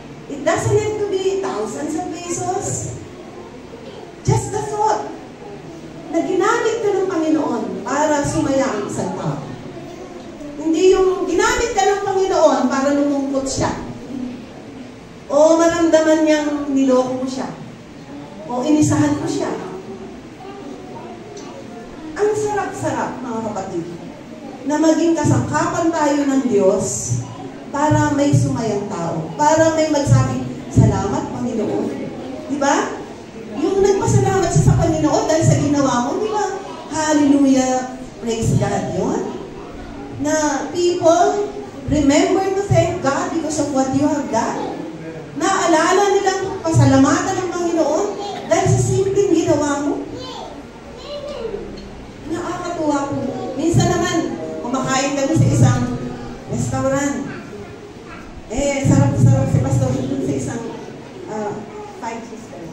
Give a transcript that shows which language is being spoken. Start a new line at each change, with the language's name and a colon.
English: It doesn't have to be thousands of pesos. Just the thought
Filipino: na ginamit ka ng Panginoon para sumaya ang isang tao. Hindi yung ginamit ka ng Panginoon para lumungkot siya. O maramdaman niyang niloko mo siya. O inisahan mo siya. Ang sarap-sarap, mga kapatid, na maging kasangkapan tayo ng Diyos para may sumayang tao. Para may magsabi, salamat, Panginoon. Di ba? Yung nagpasalamat siya sa Panginoon dahil sa ginawa mo, di ba? Hallelujah, praise God yun.
English: Na people remember to thank God because of what you have done.
Filipino: Naalala nilang pasalamatan ng Panginoon dahil sa simpleng ginawa mo. Nakakatuwa po. Minsan naman, kumakain kami sa isang restaurant. Sarap-sarap si Pastor dun sa isang 5 cheese.